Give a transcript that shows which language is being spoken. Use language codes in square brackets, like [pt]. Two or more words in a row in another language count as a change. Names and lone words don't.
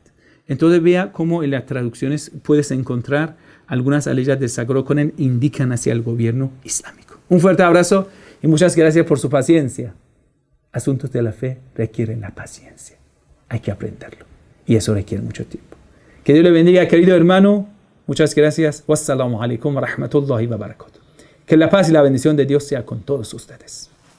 [es] Entonces vea cómo en las traducciones puedes encontrar algunas aleyas del Sagrado Corán indican hacia el gobierno islámico. Un fuerte abrazo y muchas gracias por su paciencia. Asuntos de la fe requieren la paciencia. Hay que aprenderlo. Y eso requiere mucho tiempo. Que Dios le bendiga, querido hermano. Muchas gracias. [ar] والسلام عليكم ورحمة الله وبركاته. [es] Que la paz y la bendición de Dios sea con todos ustedes.